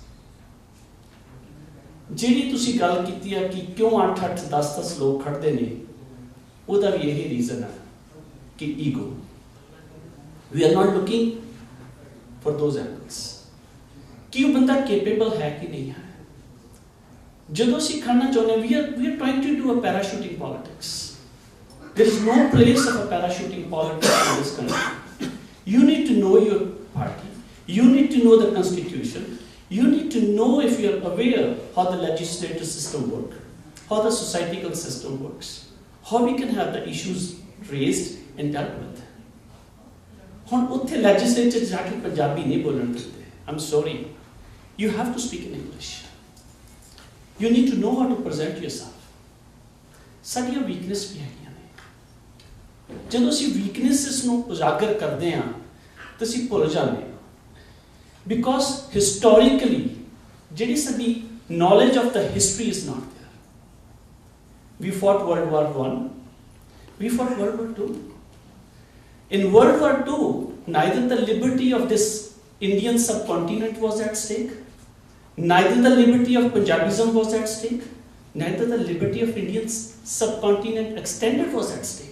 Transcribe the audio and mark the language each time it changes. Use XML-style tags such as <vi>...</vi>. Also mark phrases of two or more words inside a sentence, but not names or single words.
<pa>ਜਿਹੜੀ ਤੁਸੀਂ ਗੱਲ ਕੀਤੀ ਹੈ ਕਿ ਕਿਉਂ 8-8, 10-10 ਲੋਕ ਖੜਦੇ ਨੇ, ਉਹਦਾ ਵੀ ਇਹੀ ਰੀਜ਼ਨ ਹੈ ਕਿ ਈਗੋ।</pa> <en>We are not looking for those angles</en> <pa>ਕਿ ਉਹ ਬੰਦਾ ਕੈਪੇਬਲ ਹੈ ਕਿ ਨਹੀਂ ਹੈ। ਜਦੋਂ ਅਸੀਂ ਖੜਨਾ ਚਾਹੁੰਦੇ</pa> <en>We are trying to do a parachuting politics. There is no place of a parachuting politics in this country. You need to know your party. You need to know the constitution. You need to know, if you are aware, how the legislative system works, how the societal system works, how we can have the issues raised and dealt with.</en> <pa>ਹੁਣ ਉੱਥੇ ਲੈਜਿਸਲੇਚਰ ਜਾ ਕੇ ਪੰਜਾਬੀ ਨਹੀਂ ਬੋਲਣ ਦਿੰਦੇ।</pa> <en>I'm sorry. You have to speak in English. You need to know how to present yourself.</en> <pa>ਸਾਡੀਆਂ ਵੀਕਨੈਸ ਵੀ ਹੈਗੀਆਂ ਨੇ। ਜਦੋਂ ਅਸੀਂ ਵੀਕਨੈਸਿਸ ਨੂੰ ਉਜਾਗਰ ਕਰਦੇ ਹਾਂ ਤਾਂ ਅਸੀਂ ਭੁੱਲ ਜਾਂਦੇ ਹਾਂ।</pa> <en>Because historically</en> <pa>ਜਿਹੜੀ ਸਾਡੀ</pa> <en>knowledge of the history is not there. We fought World War I, we fought World War II. In World War II, neither the liberty of this Indian subcontinent was at stake, neither the liberty of Punjabism was at stake, neither the liberty of Indian subcontinent extended was at stake.</en>